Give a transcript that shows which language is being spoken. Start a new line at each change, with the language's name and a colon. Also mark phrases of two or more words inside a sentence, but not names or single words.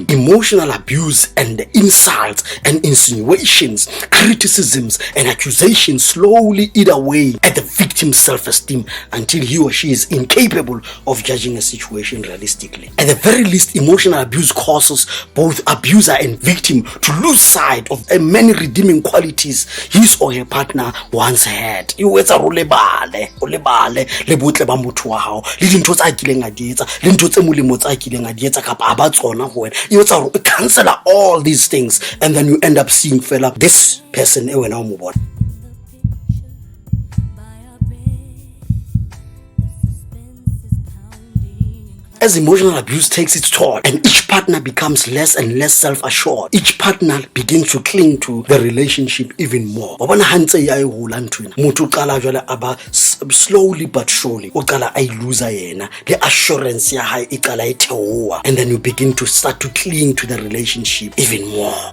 English: Emotional abuse and the insults and insinuations, criticisms and accusations slowly eat away at the victim's self-esteem until he or she is incapable of judging a situation realistically. At the very least, emotional abuse causes both abuser and victim to lose sight of many redeeming qualities his or her partner once had.
Southern Sotho: You etsa o lebale le botle ba motho wa hao le dintho tsa kileng a di etsa le ntho tse molemo tsa kileng a di etsa kapa ba tsona ho wena. You etsa o
English: cancel all these things and then you end up seeing fella this person
Southern Sotho: e wena o mo bona.
English: As emotional abuse takes its toll and each partner becomes less and less self-assured, each partner begins to cling to the relationship even more. Slowly but surely, the assurance and then you begin to start to cling to the relationship even more.